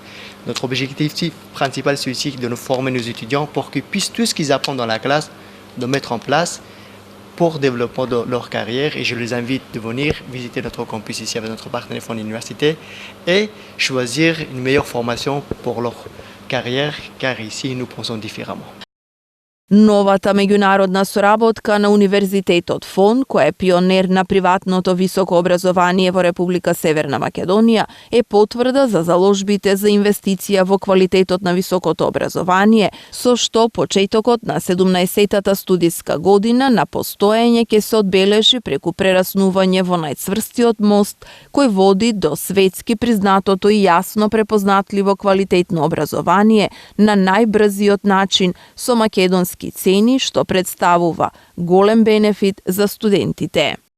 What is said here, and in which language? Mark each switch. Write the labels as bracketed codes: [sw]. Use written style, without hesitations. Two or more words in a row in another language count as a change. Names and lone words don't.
[fr] Notre objectif principal, c'est aussi de nous former nos étudiants pour qu'ils puissent tout ce qu'ils apprennent dans la classe, de mettre en place pour le développement de leur carrière. Et je les invite de venir visiter notre campus ici avec notre partenaire Fonds d'université et choisir une meilleure formation pour leur carrière, car ici nous pensons différemment. [mk] Новата меѓународна соработка на Универзитетот ФОН, која е пионер на приватното високо образование во Република Северна Македонија, е потврда за заложбите за инвестиција во квалитетот на високото образование, со што почетокот на 17-тата студиска година на постоење ќе се одбележи преку прераснување во најцврстиот мост, кој води до светски признатото и јасно препознатливо квалитетно образование на најбрзиот начин со македонски цени, што представува голем бенефит за студентите.